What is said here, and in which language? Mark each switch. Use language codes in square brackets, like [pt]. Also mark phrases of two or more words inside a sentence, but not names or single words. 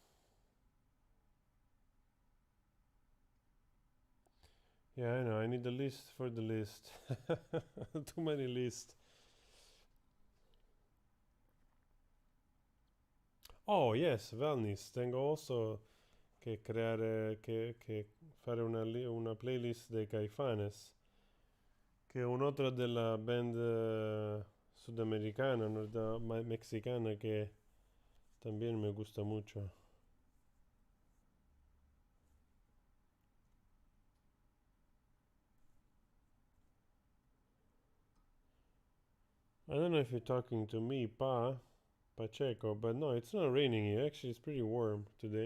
[en] Yeah, I know. I need a list for the list. Too many lists. Oh, yes, wellness. [it] Tengo also che fare una playlist dei Caifanes, che è un altro della band sudamericana, mexicana, [es] que también me gusta mucho. [en] I don't know if you're talking to me, Pacheco, but no, it's not raining here. Actually, it's pretty warm today.